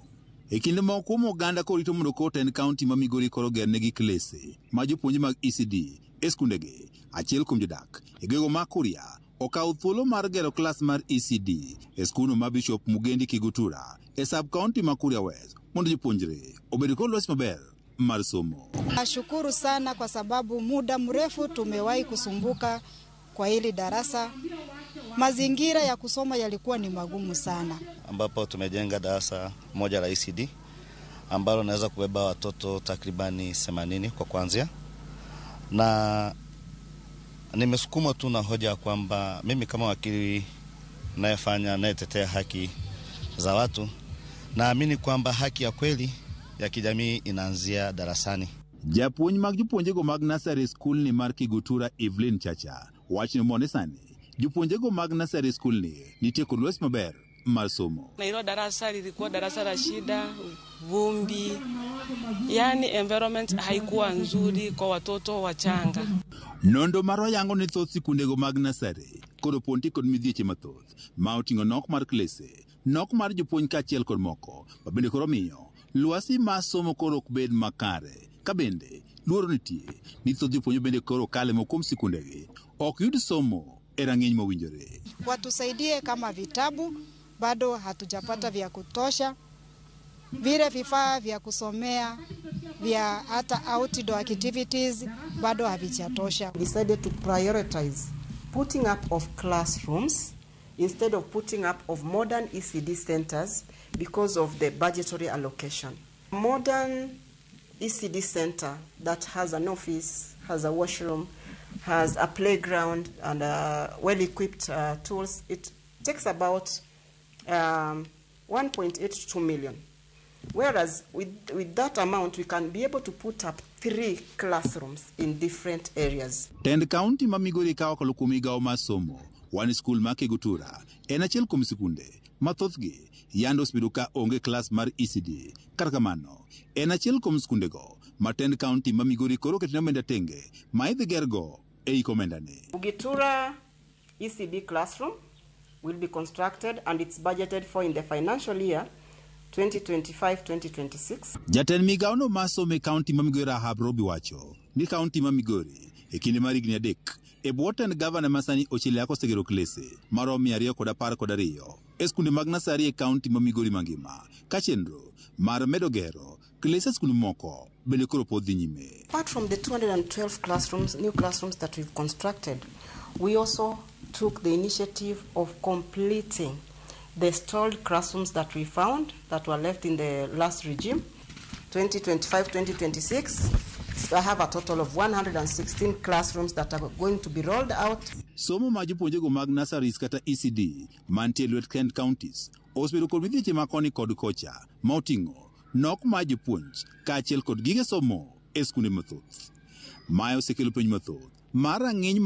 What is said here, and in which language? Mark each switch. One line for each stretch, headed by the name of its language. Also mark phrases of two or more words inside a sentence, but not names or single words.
Luo (Kenya and Tanzania): E kinde moko oganda korito mondo koten county ma Migori koro gernegi klese ma jopuonje mag ECDE e skundegi. Achiel kuom jodak e gwego ma Kuria okawo thuolo mar gero klas mar ECDE e skuno ma Bishop Mugendi Kigutura e sub-county ma Kuria West mondo jopuonjre obed kod lwasi maber mar somo.
Swahili: Nashukuru sana kwa sababu muda mrefu tumewahi kusumbuka kwa hili darasa. Mazingira ya kusoma yalikuwa ni magumu sana, ambapo tumejenga darasa moja la ECDE ambalo naweza kubeba watoto takribani 80 kwa kuanzia, na nimesukuma tu na hoja kwamba mimi kama wakili nayetetea haki za watu, naamini kwamba haki ya kweli ya kijamii inaanzia darasani.
Luo (Kenya and Tanzania): Japuonj mag jopuonjego mag
English: nursery school
Luo (Kenya and Tanzania): ni mar Kigutura Evelyn Chacha wachni monde sani jopuonjego mag
English: nursery school
Luo (Kenya and Tanzania): ni nitie kod lwasi maber mar somo.
Swahili: Na hilo darasa lilikuwa darasa la shida, vumbi, yani environment haikuwa nzuri kwa watoto wachanga.
Luo (Kenya and Tanzania): Nondo maro yango ni thoth sikundego mag nursery kod ponti kod midhieche mathoth ma oting'o nok mar klese, nok mar jopuonj kaachiel kod moko ma bende koro miyo lwasi mar somo koro ok bed makare. Ka bende luoro nitie ni thoth jopuonj bende koro kale kuom sikundegi ok yud somo e rang'iny mowinjore.
Swahili: Watusaidie kama vitabu bado hatujapata vya kutosha, vile vifaa vya kusomea vya hata
English: outdoor activities
Swahili: bado havijatosha.
English: We decided to prioritize putting up of classrooms instead of putting up of modern ECD centers because of the budgetary allocation. Modern ECD center that has an office, has a washroom, has a playground and well-equipped tools, it takes about 1.8 to 2 million. Whereas with that amount, we can be able to put up 3 classrooms in different areas.
Luo (Kenya and Tanzania): Tend county ma Migori kawo kuom migawo mar somo,
English: one school
Luo (Kenya and Tanzania): ma Kigutura en achiel kuom sikunde mathothgi yando osebedo ka onge klas mar ECDE. Kar kamano, en achiel kuom skundego ma Tend county ma Migori koro ketne omenda tenge ma idhi gergo e iko omendani.
English: Kugitura ECD classroom will be constructed and it's budgeted for in the financial year 2025-2026.
Luo (Kenya and Tanzania): Jatend migawono mar somo e county ma Migori Rahab Robi wacho ni county ma Migori e kinde mar higni 3 e bwo tend gavana masani Ochile osegero klese maromo 212 e skunde mag nursery e county ma Migori mangima, ka chenro mar medo gero klese skunde moko bende koro pod dhi nyime.
English: Apart from the 212 classrooms, new classrooms that we've constructed, we also took the initiative of completing the stalled classrooms that we found that were left in the last regime, 2025-2026. I have a total of 116 classrooms that are going to be rolled out.
Luo (Kenya and Tanzania): Somo ma jopuonjego mag nurseries kata ECDE mantie lwet Kent counties osebedo kod midhieche ma koni kod kocha ma oting'o nok ma jopuonj kaachiel kod gige somo e skunde mathoth. Mae osekelo penj mathoth mar rang'iny